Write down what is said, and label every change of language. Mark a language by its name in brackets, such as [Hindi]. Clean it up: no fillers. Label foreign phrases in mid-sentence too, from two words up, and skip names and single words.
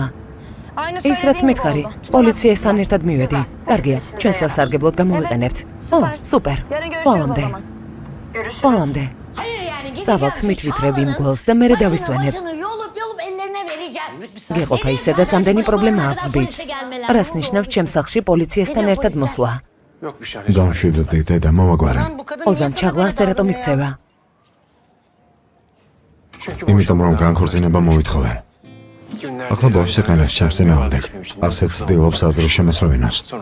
[Georgian] ის რაც მითხარი, პოლიციასთან ერთად მივედი. კარგია, ჩვენ სასარგებლოდ გამოვიყენებთ. ო, სუპერ. ბოლომდე. ბოლომდე. წავალთ მითვითრებ იმ გველს და მერე დავისვენებ. [Turkish] Yolup ellerine vereceğim. [Georgian] გეყოფა ისედაც ამდენი პრობლემა აქვს ბიჭს. რას ნიშნავს ჩემ სახლში პოლიციასთან ერთად მოსვლა? დამშვიდდი დედა, მოვაგვარე. ოზან ჩაღლა ასე რატომ იქცევა? იმიტომ რომ განქორწინება მოვითხოვე. ახლა ბავშვს ეყენებს ჩემს წინააღმდეგ. ასეც ცდილობს აზრის შემოსრევინოს.